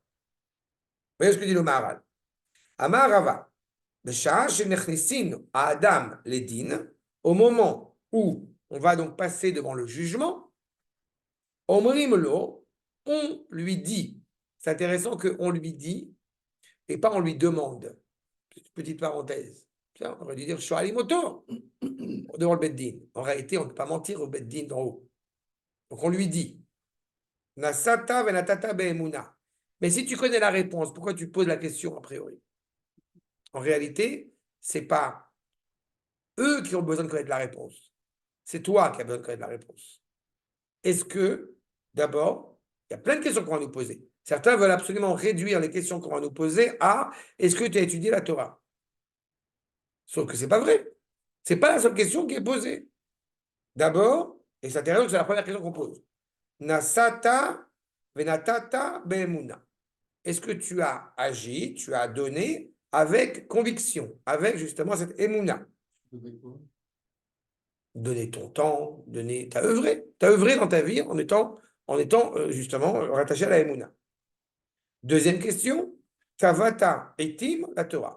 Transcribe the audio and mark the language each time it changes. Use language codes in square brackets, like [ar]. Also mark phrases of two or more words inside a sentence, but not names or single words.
[fr] Vous voyez ce que dit le Maharal? [he] אמר רבא, בשעה שנכנסין [fr] à [he] אדם לדין, [fr] au moment où on va donc passer devant le jugement, [he] אומרים לו, [fr] on lui dit. C'est intéressant qu'on lui dit et pas on lui demande. Petite parenthèse. Tiens, on aurait dû dire je suis alimoto devant le Beddin. En réalité, on ne peut pas mentir au Beddin d'en haut. Donc on lui dit [he] נשאת ונתת באמונה. [fr] Mais si tu connais la réponse, pourquoi tu poses la question a priori? En réalité, ce n'est pas eux qui ont besoin de connaître la réponse. C'est toi qui as besoin de connaître la réponse. Est-ce que, d'abord, il y a plein de questions qu'on va nous poser. Certains veulent absolument réduire les questions qu'on va nous poser à est-ce que tu as étudié la Torah? Sauf que ce n'est pas vrai. Ce n'est pas la seule question qui est posée. D'abord, et c'est intéressant que c'est la première question qu'on pose. [he] נשאת ונתת באמונה. [fr] Est-ce que tu as agi, tu as donné avec conviction, avec justement cette emuna? Donner ton temps, t'as œuvré dans ta vie en étant justement rattaché à la emuna. Deuxième question, [he] קבעת עתים לתורה.